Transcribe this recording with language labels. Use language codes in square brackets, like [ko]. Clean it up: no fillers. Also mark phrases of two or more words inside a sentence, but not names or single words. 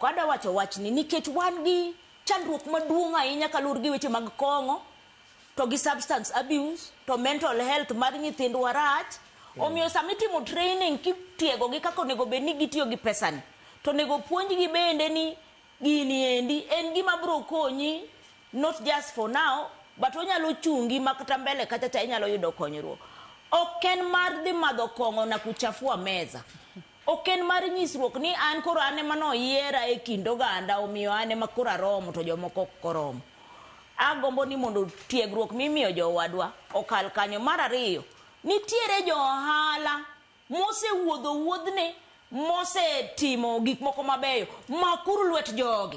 [luo] Ada wacho wachni nikech wan gi chandruok maduong' ahinya kalur gi weche mag kongo to gi [en] substance abuse [luo] to [en] mental health [luo] mar nyithindwa rach. Omiyo samitimo training kitiego gi kako nego bed ni gitiyo gi pesani to nego puonj gi bende ni gini endi en gima bro konyi [en] not just for now but [luo] onyalo chungi makata mbele kata cha inyalo yudo konyruok. Oken mar dhi madho kongo [sw] na kuchafua meza. [luo] Oken mar nyisruok ni an koro ane mano yiera e kind oganda omiyo ane makora romo to jomoko koromo. Agombo ni mondo tiegruok mimiyo jowadwa okal kanyo. Mar ariyo, nitiere jo ohala mose wuodho wuodhne mose timo gik moko mabeyo makuru lwet jogi.